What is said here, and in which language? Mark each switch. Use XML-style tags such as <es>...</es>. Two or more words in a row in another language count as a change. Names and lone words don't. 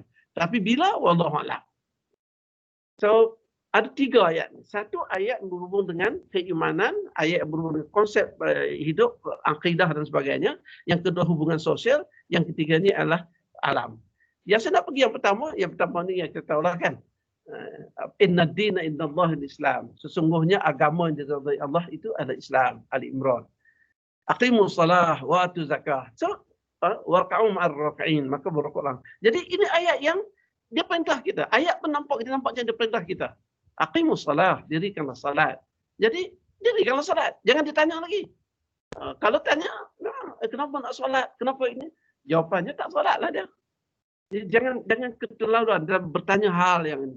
<ms>Tapi bila? Wallahualam. So, ada 3 ayat. Satu ayat yang berhubung dengan keimanan, ayat yang berhubung dengan konsep hidup, akidah dan sebagainya. Yang kedua hubungan sosial, yang ketiga ni adalah alam. Yang saya nak pergi yang pertama ni yang kita tahulah kan.</ms> <ar>إن الدين عند الله الإسلام.</ar> <ms>Sesungguhnya agama yang diridai Allah itu adalah Islam.</ms> <ar>Ali Imran. أقيموا الصلاة وآتوا الزكاة. So, واركعوا مع الراكعين.</ar> <ms>Maka berrukuklah. Jadi ini ayat yang dia perintah kita. Ayat pun nampak macam dia perintah kita.</ms> <ar>أقيموا الصلاة,</ar> <ms>dirikanlah salat. Jadi, dirikanlah salat. Jangan ditanya lagi. Kalau tanya, kenapa nak solat? Kenapa ini? Jawapannya tak solatlah dia. Jadi, jangan keterlaluan dalam bertanya hal yang ini.</ms>